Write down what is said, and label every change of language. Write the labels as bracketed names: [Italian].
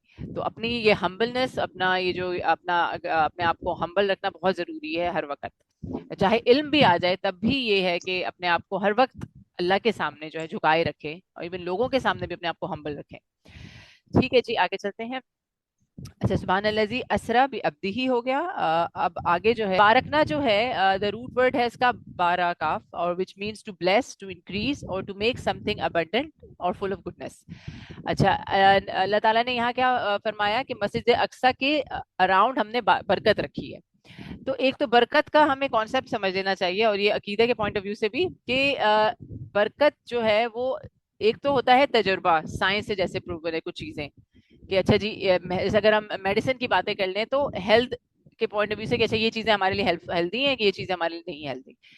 [Urdu] تو اپنی یہ ہمبلنس، اپنا یہ جو اپنے آپ کو ہمبل رکھنا بہت ضروری ہے ہر وقت. چاہے علم بھی آ جائے تب بھی یہ ہے کہ اپنے آپ کو ہر وقت اللہ کے سامنے جو ہے جھکائے رکھے، اور ایون لوگوں کے سامنے بھی اپنے آپ کو ہمبل رکھے. ٹھیک ہے جی، آگے چلتے ہیں. اچھا، سبحان الذی اسرا بعبدہ ہو گیا. اب آگے جو ہے بارکنا جو ہے، [English] the root word [Urdu] ہے اس کا باراکاف، اور [English] which means to bless, to increase or to make something abundant or full of goodness. [Urdu] اچھا، اللہ تعالیٰ نے یہاں کیا فرمایا کہ مسجد اقصیٰ کے اراؤنڈ ہم نے برکت رکھی ہے. تو ایک تو برکت کا ہمیں کانسیپٹ سمجھ لینا چاہیے، اور یہ عقیدے کے پوائنٹ آف ویو سے بھی، کہ برکت جو ہے وہ ایک تو ہوتا ہے تجربہ، سائنس سے جیسے پروو ہے کچھ چیزیں، کہ اچھا جی اگر ہم میڈیسن کی باتیں کر لیں تو ہیلتھ کے پوائنٹ آف ویو سے کہ اچھا یہ چیزیں ہمارے لیے ہیلدی ہیں، کہ یہ چیزیں ہمارے لیے نہیں ہیلدی.